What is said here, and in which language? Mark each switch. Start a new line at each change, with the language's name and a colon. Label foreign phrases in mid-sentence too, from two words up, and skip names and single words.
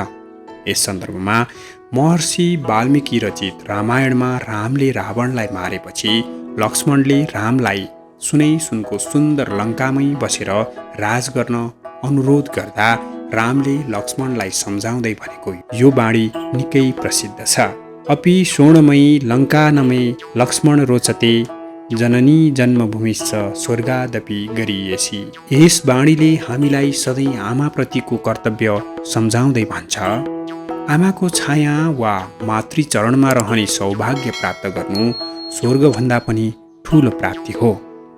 Nepali: यस सन्दर्भमा महर्षि वाल्मीकि रचित रामायणमा रामले रावणलाई मारेपछि लक्ष्मणले रामलाई सुनै सुनको सुन्दर लङ्कामै बसेर राज गर्न अनुरोध गर्दा रामले लक्ष्मणलाई सम्झाउँदै भनेको यो बाणी निकै प्रसिद्ध छ।
Sanskrit: अपि स्वर्णमयी लङ्कानमे लक्ष्मण रोचते, जननी जन्मभूमिश्च स्वर्गादपि गरीयसी।
Nepali: यस बाणीले हामीलाई सधैँ आमाप्रतिको कर्तव्य सम्झाउँदै भन्छ, आमाको छाया वा मातृचरणमा रहने सौभाग्य प्राप्त गर्नु स्वर्गभन्दा पनि ठूलो प्राप्ति हो।